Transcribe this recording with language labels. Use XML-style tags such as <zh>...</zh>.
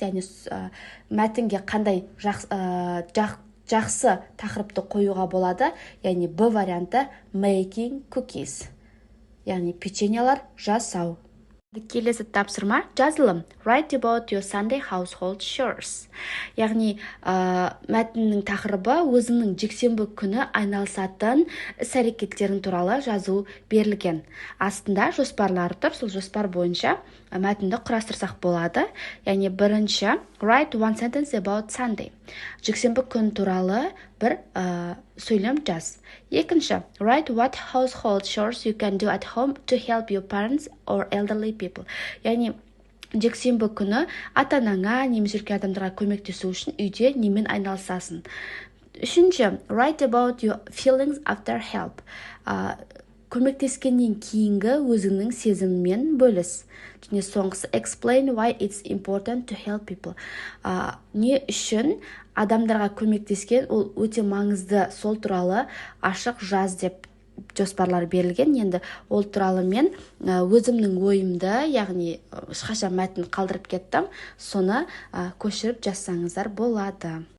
<kk>Яғни мәтінге қандай жақсы тақырыпты қоюға болады? Яғни Б варианты</kk> <en>making cookies.</en> <kk>Яғни печеньелар жасау. Келесі тапсырма жазылым.</kk> <en>Write about your Sunday household chores.</en> <kk>Яғни мәтіннің тақырыбы өзінің жексенбі күні айналысатын іс-әрекеттерін туралы жазу берілген. Астында жоспарлары тұр, сол жоспар бойынша мәтінді құрастырсақ болады. Яғни бірінші,</kk> <en>write one sentence about Sunday.</en> <kk>Жексенбі күн туралы бір сөйлем жаз. Екінші,</kk> <en>write what household chores you can do at home to help your parents or elderly people.</en> <kk>Яғни жексенбі күні ата-анаңа немесе үлкен адамдарға көмектесу үшін үйде немен айналысасың. Үшінші,</kk> <en>write about your feelings after help.</en> <kk>Көмектескеннен кейінгі өзіңнің сезіммен бөліс. Және соңғысы,</kk> <en>explain why it's important to help people.</en> <kk>Не үшін адамдарға көмектескен ол өте маңызды, сол туралы ашық жаз деп жоспарлар берілген. Енді ол туралы мен өзімнің ойымды, яғни ешқашан мәтін қалдырып кеттім, соны көшіріп жазсаңыздар болады.</kk>